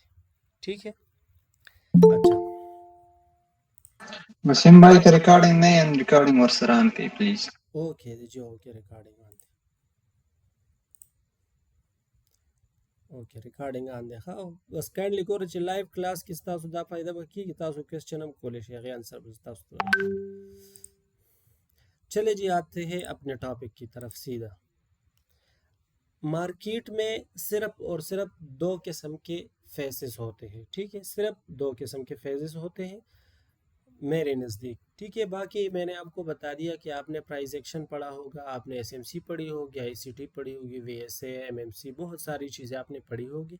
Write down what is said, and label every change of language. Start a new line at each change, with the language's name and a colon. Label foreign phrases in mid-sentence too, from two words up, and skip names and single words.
Urdu: ٹھیک ہے۔ اچھا. وسیم بھائی کی ریکارڈنگ نہیں ہے ریکارڈنگ ورسران کی پلیز اوکے جی، اوکے، ریکارڈنگ آن دے. اوکے، ریکارڈنگ آن دے. ہاں، بس کائنڈلی کرو
Pashto: چې
English: live class
Pashto: کې تاسو دا فائدہ وکړي چې تاسو کوېسچن هم کولی شئ، هغې آنسر به تاسو ته راکړي.
Urdu: چلے جی، آتے ہیں اپنے ٹاپک کی طرف سیدھا. مارکیٹ میں صرف اور صرف دو قسم کے فیسز ہوتے ہیں. ٹھیک ہے، صرف دو قسم کے فیسز ہوتے ہیں میرے نزدیک. ٹھیک ہے، باقی میں نے آپ کو بتا دیا کہ آپ نے
English: price action
Urdu: پڑھا ہوگا، آپ نے ایس ایم سی پڑھی ہوگی، آئی سی ٹی پڑھی ہوگی، وی ایس اے، ایم ایم سی، بہت ساری چیزیں آپ نے پڑھی ہوگی.